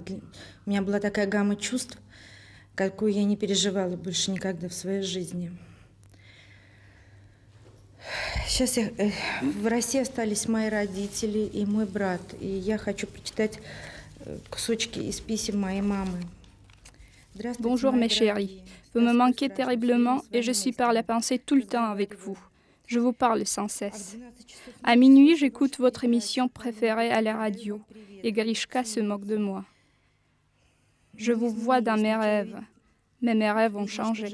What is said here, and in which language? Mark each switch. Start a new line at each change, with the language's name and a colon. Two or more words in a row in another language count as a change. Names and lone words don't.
Russian: У меня была такая гамма чувств, какую я не переживала больше никогда в своей жизни. Сейчас в России остались мои родители и мой брат. И я хочу прочитать кусочки из писем моей мамы.
French: Bonjour mes chéris, vous me manquez terriblement et je suis par la pensée tout le temps avec vous. Je vous parle sans cesse. À minuit, j'écoute votre émission préférée à la radio et Grishka se moque de moi. Je vous vois dans mes rêves, mais mes rêves ont changé.